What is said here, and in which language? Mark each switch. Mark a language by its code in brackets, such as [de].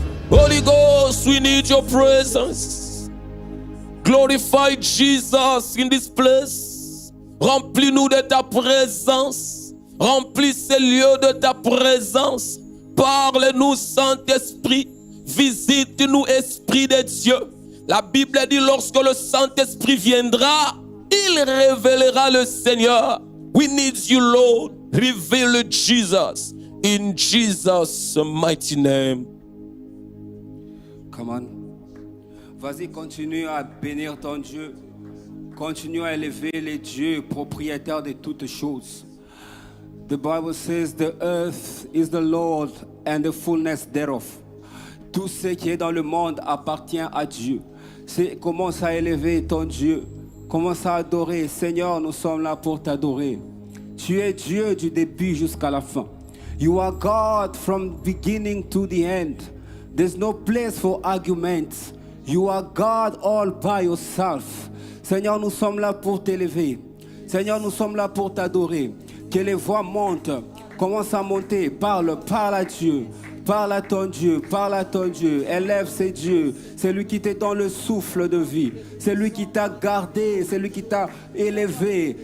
[en] Holy Ghost, we need your presence. Glorify Jesus in this place. [fr] Remplis-nous de ta présence. Remplis ces lieux de ta présence. Parle-nous, Saint-Esprit. Visite-nous, Esprit de Dieu. La Bible dit lorsque le Saint-Esprit viendra, il révélera le Seigneur. [en] We need you, Lord. Reveal Jesus. In Jesus' mighty name. Come on. [fr] Vas-y, continue à bénir ton Dieu. Continue à élever les dieux propriétaires de toutes choses. [en] The Bible says the earth is the Lord and the fullness thereof. [fr] Tout ce qui est dans le monde appartient à Dieu. Commence à élever ton Dieu. Commence à adorer. Seigneur, nous sommes là pour t'adorer. Tu es Dieu du début jusqu'à la fin. [en] You are God from beginning to the end. There's no place for arguments. You are God all by yourself. [fr] Seigneur, nous sommes là pour t'élever. Seigneur, nous sommes là pour t'adorer. Que les voix montent. Commence à monter. Parle à Dieu. Parle à ton Dieu, parle à ton Dieu, élève ses dieux. C'est lui qui te donne le souffle de vie. C'est lui qui t'a gardé, c'est lui qui t'a élevé.